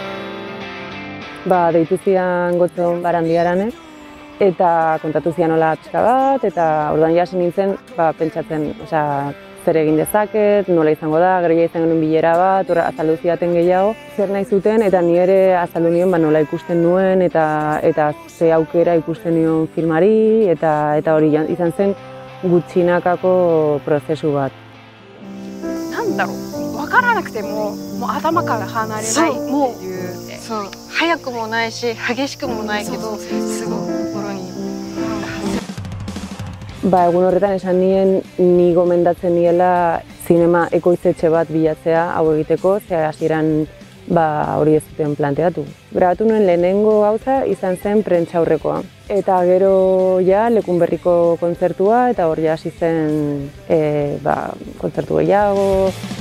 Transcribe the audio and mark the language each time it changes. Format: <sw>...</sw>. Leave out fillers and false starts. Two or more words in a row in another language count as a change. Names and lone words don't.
<eu>Deitu zian Gotzon Barandiaranek, eta kontatu zian nola pixka bat, eta orduan jasi nintzen pentsatzen, zer egin dezaket, nola izango da, gero izan genuen bilera bat, azaldu zidaten gehiago, zer nahi zuten, eta ni ere azaldu nion nola ikusten nuen, eta ze aukera ikusten nion filmari, eta hori izan zen gutxinakako prozesu bat.</eu> <ja>わからなくても、頭から離れないっていう。早くもないし、激しくもないけど、すごく心に。</ja> <eu>Egun horretan esan nien, ni gomendatzen niela zinema ekoiztetxe bat bilatzea hau egiteko, ze hasieran hori ez zuten planteatu. Grabatu nuen lehenengo gauza izan zen prentsaurrekoa. Eta gero Lekunberriko kontzertua, eta hor hasi zen kontzertu gehiago.</eu>